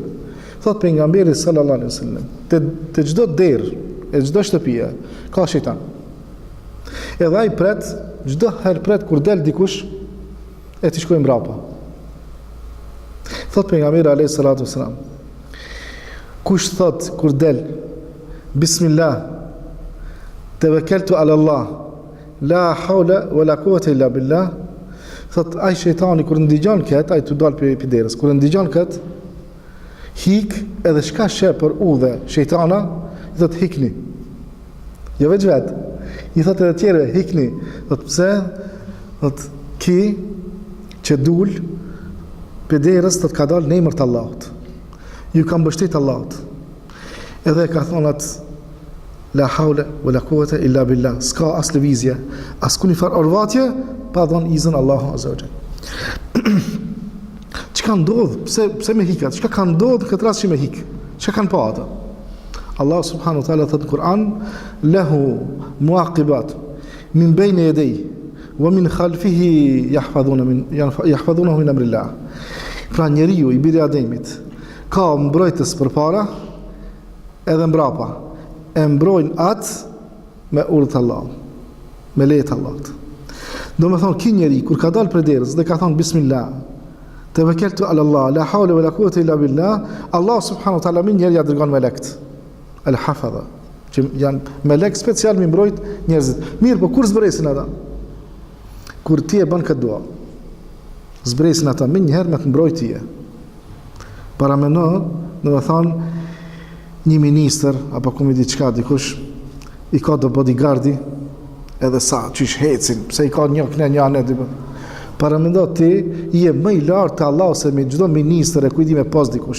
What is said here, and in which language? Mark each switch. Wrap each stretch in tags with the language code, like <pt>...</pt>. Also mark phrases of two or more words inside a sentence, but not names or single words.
<sq>Thot pejgamberi</sq> <ar>صلى الله عليه وسلم,</ar> <sq>te çdo derë e çdo shtëpie ka shejtan. Edhe ai pret, çdo herë pret kur del dikush e ti shkojmë mbrapa. Thot pejgamberi</sq> <ar>عليه الصلاة والسلام,</ar> <sq>kush thot kur del</sq> <ar>بسم الله توكلت على الله لا حول ولا قوة إلا بالله,</ar> <sq>thot ai shejtani kur ndigjon kët, ai tu dal pi derës, kur ndigjon kët hik edhe shka sheh për udhë shejtana, i thot hikni. Jo vetë. I thot edhe tjerë hikni. Thot pse? Thot ki që dul për derës të ka dalë në emër të Allahut. Ju ka mbështet Allahut. Edhe ka thonë atë</sq> <ar>لا حول ولا قوة إلا بالله.</ar> <sq>S'ka as lëvizje, as kuni far orvatje pa dhënë izin</sq> <ar>الله عز وجل.</ar> <sq>Çka ndodh? Pse me hikat? Çka ka ndodh këtë rast që me hik? Çka kanë pa ata?</sq> <ar>الله سبحانه وتعالى</ar> <sq>thot në Kur'an,</sq> <ar>له معقبات من بين يديه ومن خلفه يحفظونه من أمر الله.</ar> <sq>Pra njeriu i biri Ademit ka mbrojtës përpara edhe mbrapa. E mbrojnë atë me urdhë të Allahut, me leje të Allahut. Do me thonë, ki njeri kur ka dalë për derës dhe ka thonë</sq> <ar>بسم الله توكلت على الله لا حول ولا قوة إلا بالله, الله سبحانه وتعالى</ar> <sq>min njeri ja dërgon melekt al-hafadha, që janë melek special mi mbrojt njerëzit. Mirë, po kur zbresin ata? Kur ti e bën këtë dua, zbresin ata me njëherë me të mbrojt tije. Para meno, do të thonë, një ministër apo komi diçka dikush i ka do bodyguardi edhe sa qysh hecin, pse i ka një anë para mendo ti i je më i lartë te Allahu se me çdo ministër e kujdi me pas dikush.</sq>